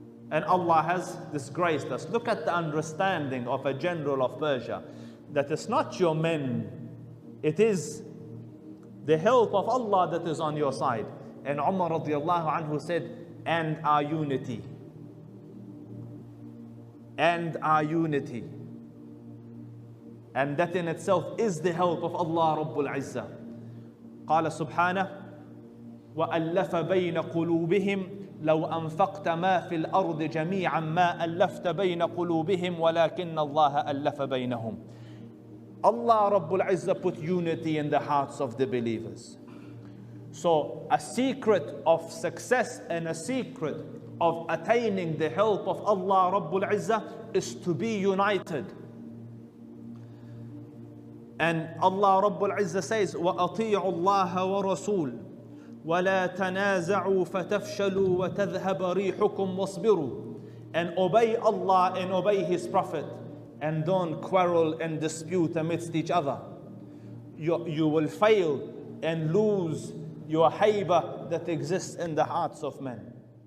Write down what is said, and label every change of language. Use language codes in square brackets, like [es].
[en] And Allah has disgraced us. Look at the understanding of a general of Persia, that it's not your men, it is the help of Allah that is on your side. And Umar radiallahu anhu said, and our unity. And our unity. And that in itself is the help of Allah Rabbul Izzah. [ar] قال سبحانه وألف بين قلوبهم لو أنفقت ما في الأرض جميعا ما ألفت بين قلوبهم ولكن الله ألف بينهم. [en] Allah Rabbul Izzah put unity in the hearts of the believers. So a secret of success and a secret of attaining the help of Allah Rabbul Izzah is to be united. And Allah Rabbul Izzah says, [ar] وَأَطِيعُوا اللَّهَ وَرَسُولُ وَلَا تَنَازَعُوا فَتَفْشَلُوا وَتَذْهَبَ رِيحُكُمْ وَاصْبِرُوا. [en] And obey Allah and obey His Prophet, and don't quarrel and dispute amidst each other. You will fail and lose your haybah that exists in the hearts of men.